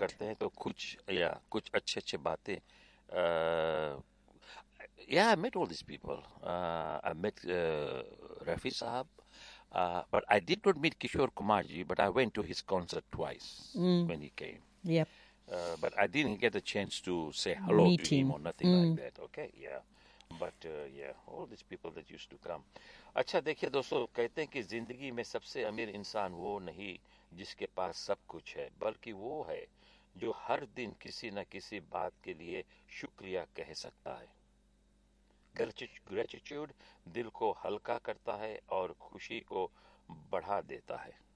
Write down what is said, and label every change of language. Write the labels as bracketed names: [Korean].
[Hindi] करते हैं तो कुछ या कुछ अच्छे अच्छे बातें या [English] I met all this people, I met Rafi साहब. But I did not meet Kishore Kumar ji, but I went to his concert twice when he came. Yep. But I didn't get a chance to say hello Meet to him him. or nothing like that. Okay, yeah. But yeah, all these people that used to come. [Hindi] अच्छा देखिए दोस्तों, कहते हैं कि जिंदगी में सबसे अमीर इंसान वो नहीं जिसके पास सब कुछ है, बल्कि वो है जो हर दिन किसी न किसी बात के लिए शुक्रिया कह सकता है. ग्रेटिट्यूड दिल को हल्का करता है और खुशी को बढ़ा देता है.